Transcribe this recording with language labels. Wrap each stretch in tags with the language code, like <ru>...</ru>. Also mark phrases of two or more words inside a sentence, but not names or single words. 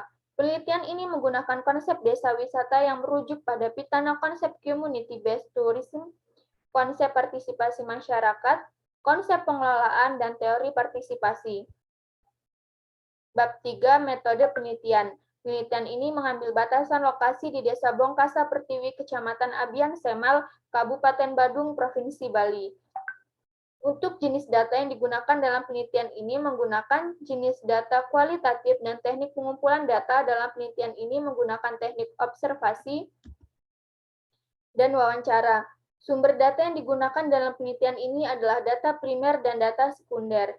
<id>Penelitian ini menggunakan konsep desa wisata yang merujuk pada Pitana konsep</id> <en>Community-Based Tourism,</en> <id>konsep partisipasi masyarakat, konsep pengelolaan, dan teori partisipasi. Bab 3 Metode Penelitian. Penelitian ini mengambil batasan lokasi di Desa Bongkasa Pertiwi, Kecamatan Abian Semal, Kabupaten Badung, Provinsi Bali. Untuk jenis data yang digunakan dalam penelitian ini menggunakan jenis data kualitatif dan teknik pengumpulan data dalam penelitian ini menggunakan teknik observasi dan wawancara. Sumber data yang digunakan dalam penelitian ini adalah data primer dan data sekunder.</id>